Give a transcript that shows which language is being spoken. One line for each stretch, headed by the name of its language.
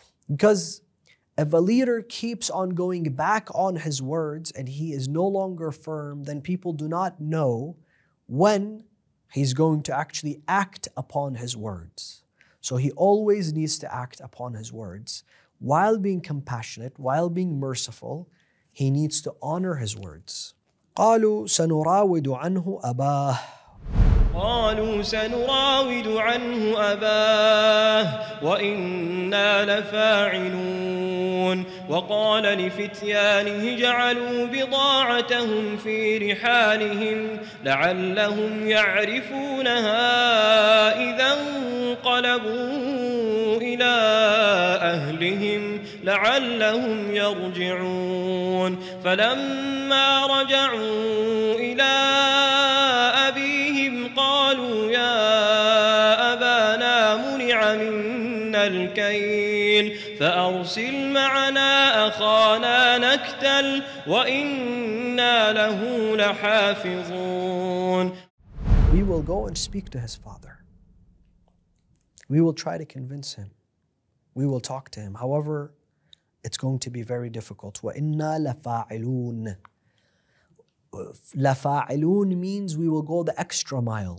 English: Because if a leader keeps on going back on his words and he is no longer firm, then people do not know when he's going to actually act upon his words. So he always needs to act upon his words while being compassionate, while being merciful. He needs to honor his words.
Arabic: قالوا سنراود عنه أباه. قالوا سنراود عنه أباه وإنا لفاعلون. وقال لفتيانه جعلوا بضاعتهم في رحالهم لعلهم يعرفونها إذا انقلبوا إلى أهلهم لعلهم يرجعون. فلما رجعوا إلى أبيهم قالوا يا أبانا منع منا الكيل فأرسل معنا أخانا نكتل وإنا له لحافظون.
English: We will go and speak to his father. We will try to convince him. We will talk to him. However, it's going to be very difficult.
Arabic: وَإِنَّا لَفَاعِلُونَ.
English: لَفَاعِلُونَ means we will go the extra mile.